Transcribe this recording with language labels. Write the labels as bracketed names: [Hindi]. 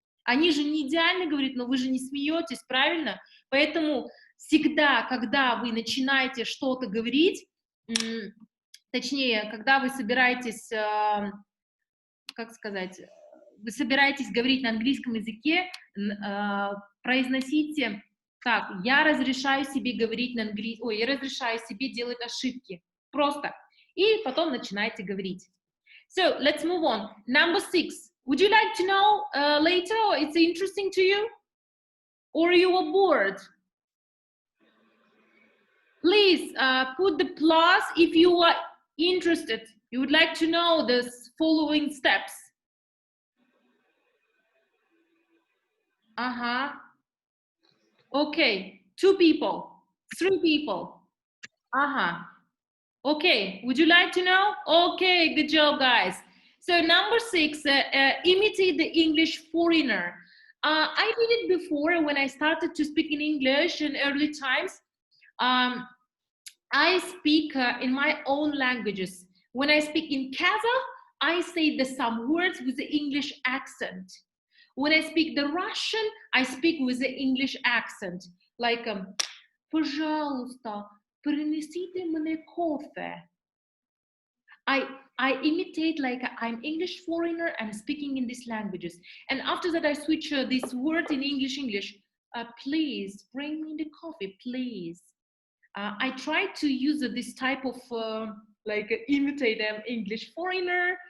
[Russian] Они же не идеально говорят, но вы же не смеетесь, правильно? Поэтому всегда, когда вы начинаете что-то говорить, точнее, когда вы собираетесь, как сказать, вы собираетесь говорить на английском языке, произносите так: я разрешаю себе говорить на английском, ой, я разрешаю себе делать ошибки. Просто. И потом начинайте говорить. [English] So, let's move on. Number 6. Would you like to know later, or it's interesting to you? Or you are bored? Please put the plus if you are interested. You would like to know the following steps. Okay, 2 people, 3 people. Okay, would you like to know? Okay, good job, guys. So number 6, imitate the English foreigner. I did it before when I started to speak in English in early times. I speak in my own languages. When I speak in Kazakh, I say some words with the English accent. When I speak the Russian, I speak with the English accent. Like, [Russian] пожалуйста, принесите мне кофе. [English] I imitate like I'm English foreigner and speaking in these languages. And after that, I switch this word in English. Please bring me the coffee, please. I try to use this type of like imitate an English foreigner.